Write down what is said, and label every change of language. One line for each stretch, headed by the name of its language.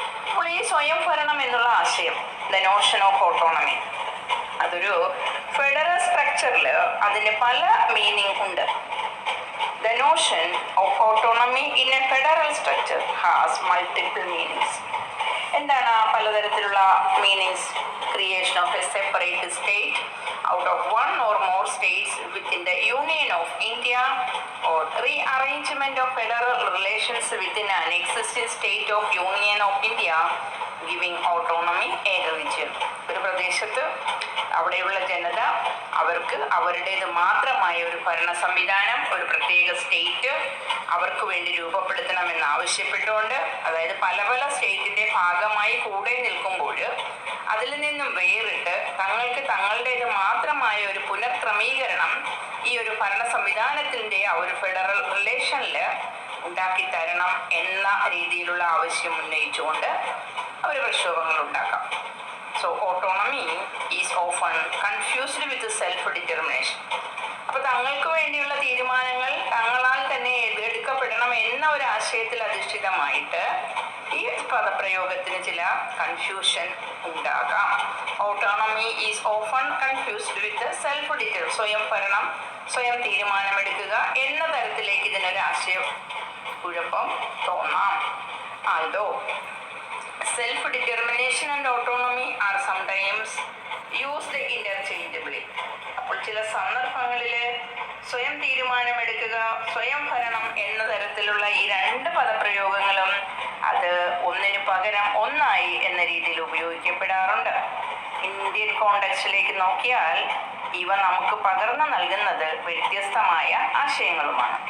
Malayalam: അപ്പോൾ ഈ സ്വയം ഭരണം എന്നുള്ള ആശയം,
English: the notion of autonomy,
Malayalam: അതൊരു ഫെഡറൽ സ്ട്രക്ചറിൽ അതിന് പല മീനിങ് ഉണ്ട്.
English: The notion of autonomy in a federal structure has multiple meanings.
Malayalam: എന്താണ് ആ പലതരത്തിലുള്ള meanings?
English: Creation of a separate state out of one or more states within the Union of India, or rearrangement of federal relations within an existing state of Union of India, giving autonomy a region.
Malayalam: ഒരു പ്രദേശത്ത് അവിടെയുള്ള ജനത അവർക്ക് അവരുടേത് മാത്രമായ ഒരു ഭരണ സംവിധാനം, ഒരു പ്രത്യേക സ്റ്റേറ്റ് അവർക്ക് വേണ്ടി രൂപപ്പെടുത്തണമെന്ന് ആവശ്യപ്പെട്ടുകൊണ്ട്, അതായത് പല പല സ്റ്റേറ്റിന്റെ ഭാഗമായി കൂടെ നിൽക്കുമ്പോൾ അതിൽ നിന്നും വേറിട്ട് തങ്ങൾക്ക് തങ്ങളുടേത് മാത്രമായ ഒരു പുനഃക്രമീകരണം ഈ ഒരു ഭരണ സംവിധാനത്തിന്റെ ആ ഒരു ഫെഡറൽ റിലേഷനിൽ ഉണ്ടാക്കി തരണം എന്ന രീതിയിലുള്ള ആവശ്യം ഉന്നയിച്ചുകൊണ്ട് അവർ പ്രക്ഷോഭങ്ങൾ ഉണ്ടാക്കാം.
English: So autonomy is often confused with self determination.
Malayalam: അപ്പോൾ തങ്ങൾക്ക് വേണ്ടിയുള്ള തീരുമാനങ്ങൾ തങ്ങളാൽ തന്നെ എടുക്കപ്പെടണം എന്ന ഒരു ആശയത്തിൽ അധിഷ്ഠിതമായിട്ട് ഈ പദപ്രയോഗത്തിന് ചില കൺഫ്യൂഷൻ ഉണ്ടാകാം.
English: autonomy is often confused with self deter,
Malayalam: സ്വയം ഭരണം, സ്വയം തീരുമാനമെടുക്കുക എന്ന തരത്തിലേക്ക് ഇതിനൊരു ആശയം കുഴപ്പം തോന്നാം.
English: Although self-determination and autonomy are sometimes used interchangeably.
Malayalam: അപ്പോൾ ചില സന്ദർഭങ്ങളിൽ സ്വയം തീരുമാനമെടുക്കുക, സ്വയം ഭരണം എന്ന തരത്തിലുള്ള ഈ രണ്ട് പദപ്രയോഗങ്ങളും അത് ഒന്നിനു പകരം ഒന്നായി എന്ന രീതിയിൽ ഉപയോഗിക്കപ്പെടാറുണ്ട്. ഇന്ത്യൻ കോണ്ടെക്സ്റ്റിലേക്ക് നോക്കിയാൽ ഇവ നമുക്ക് പകർന്നു നൽകുന്നത് വ്യത്യസ്തമായ ആശയങ്ങളുമാണ്.